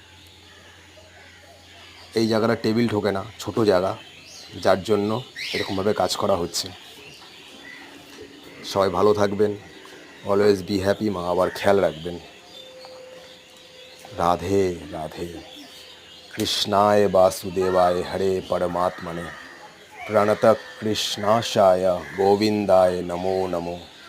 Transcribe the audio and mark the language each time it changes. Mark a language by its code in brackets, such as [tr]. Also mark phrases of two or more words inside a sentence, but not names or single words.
[bn] এই জায়গাটা টেবিল ঢোকে না, ছোট জায়গা, যার জন্য এরকমভাবে কাজ করা হচ্ছে। সবাই ভালো থাকবেন, [en] always be happy, [bn] মা আবার খেয়াল রাখবেন। রাধে রাধে। [sa] कृष्णाय वासुदेवाय हरे परमात्मने प्रणत कृष्णाशाय गोविंदाय नमो नमो।